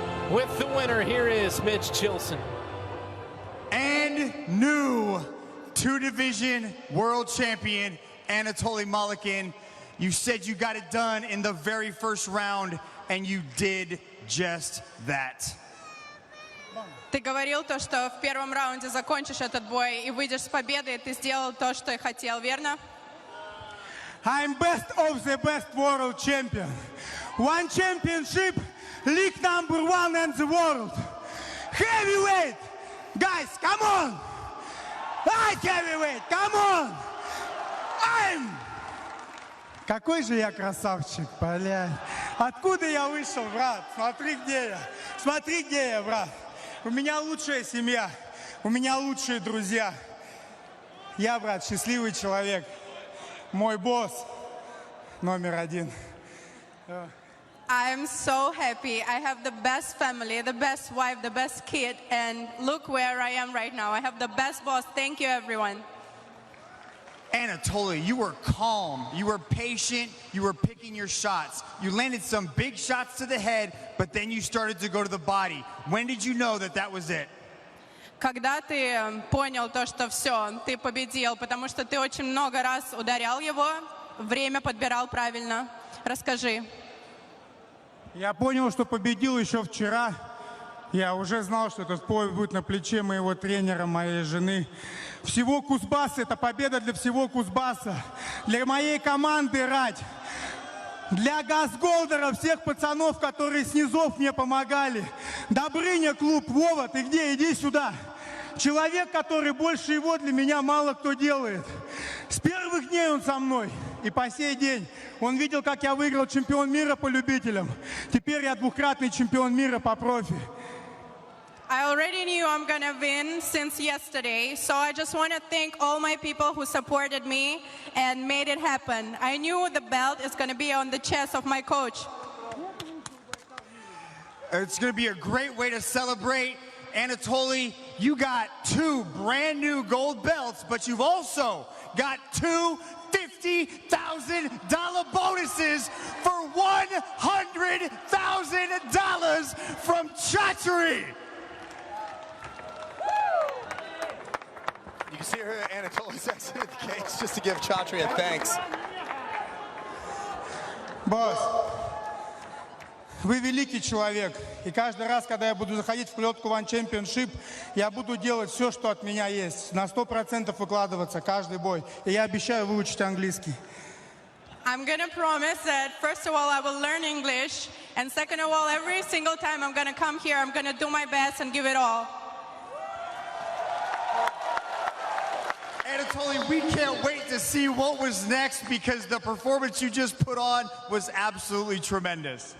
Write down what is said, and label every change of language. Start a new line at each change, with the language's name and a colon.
English: With the winner, here is Mitch Chilson. And new 2-division world champion, Anatoly Malikan. You said you got it done in the very first round, and you did just that.
Russian: Ты говорил то, что в первом раунде закончишь этот бой и выйдешь с победой, и ты сделал то, что и хотел, верно?
English: I'm best of the best world champion. One championship, league #1 in the world. Heavyweight! Guys, come on! Light heavyweight, come on!
Russian: Какой же я красавчик, блядь. Откуда я вышел, брат? Смотри, где я. Смотри, где я, брат. У меня лучшая семья. У меня лучшие друзья. Я, брат, счастливый человек. Мой босс #1.
English: I'm so happy. I have the best family, the best wife, the best kid, and look where I am right now. I have the best boss. Thank you, everyone. Anatoly, you were calm, you were patient, you were picking your shots. You landed some big shots to the head, but then you started to go to the body. When did you know that that was it?
Russian: Когда ты понял то, что все, ты победил, потому что ты очень много раз ударял его, время подбирал правильно. Расскажи. Я понял, что победил еще вчера. Я уже знал, что этот бой будет на плече моего тренера, моей жены. Всего Кузбасса, это победа для всего Кузбасса. Для моей команды «Рать». Для Газголдера, всех пацанов, которые с низов мне помогали. Добрыня клуб, Вова, ты где? Иди сюда. Человек, который больше его для меня мало кто делает. С первых дней он со мной. И по сей день. Он видел, как я выиграл чемпион мира по любителям. Теперь я двукратный чемпион мира по профи.
English: I already knew I'm gonna win since yesterday, so I just want to thank all my people who supported me and made it happen. I knew the belt is gonna be on the chest of my coach. It's going to be a great way to celebrate. Anatoly, you got 2 brand new gold belts, but you've also got 2 $50,000 bonuses for $100,000 from Chatri. You can see here Anatoly's exited the cage just to give Chatri a thanks.
Russian: Босс, вы великий человек. И каждый раз, когда я буду заходить в клетку One Championship, я буду делать все, что от меня есть. На 100% выкладываться каждый бой. И я обещаю выучить английский.
English: I'm going to promise that, first of all, I will learn English. And second of all, every single time I'm going to come here, I'm going to do my best and give it all. Anatoly, we can't wait to see what was next because the performance you just put on was absolutely tremendous.